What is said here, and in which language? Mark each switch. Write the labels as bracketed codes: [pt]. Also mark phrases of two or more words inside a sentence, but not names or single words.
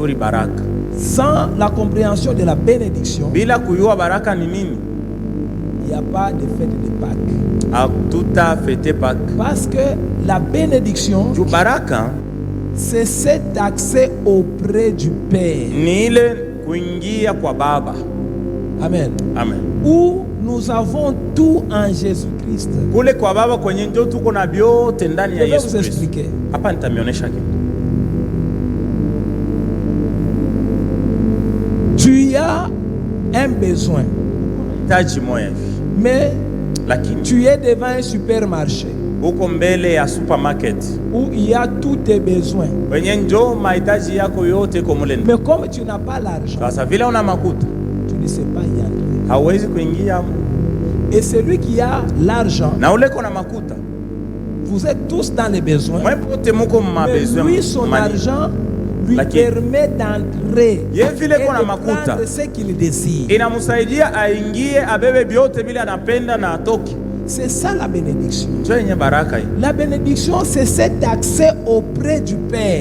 [fr] Sans la compréhension de la bénédiction, il n'y a pas de fête de Pâques. Parce que la bénédiction, c'est cet accès auprès du Père. Amen. Amen. Où nous avons tout en Jésus-Christ. [sw] Kule kwa baba kwenye njo tuko na vyote ndani ya Yesu Kristo. [fr] Expliquer. [sw] Hapa nitamionyesha kitu. [fr] Tu as un besoin. [sw] Hitaji moja hivi. [fr] Mais [sw] lakini [fr] tu es devant un supermarché. [sw] Uko mbele ya supermarket. [fr] Où il y a tous tes besoins. [sw] Kwenye njo mahitaji yako yote kwa mule. [fr] Mais comme tu n'as pas l'argent. [sw] Sasa vile una makuta. [fr] Tu ne sais pas y entrer. [sw] Hauwezi kuingia. [fr] Et celui qui a l'argent. [sw] Na ule kona makuta. [fr] Vous êtes tous dans les besoins. Mais lui, son argent lui permet d'entrer et de prendre ce qu'il désire. C'est ça la bénédiction. La bénédiction, c'est cet accès auprès du Père.